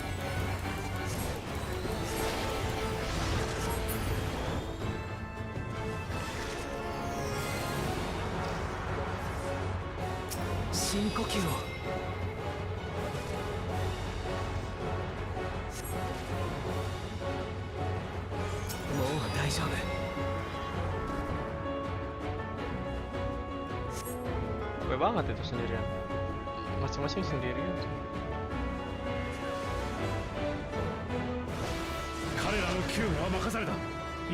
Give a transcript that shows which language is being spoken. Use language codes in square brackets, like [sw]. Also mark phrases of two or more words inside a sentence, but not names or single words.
[ja] 深呼吸を。もう大丈夫。 [id] Capek banget itu sendirian. Masing-masing sendirian. [ja] 彼らの救護は任された。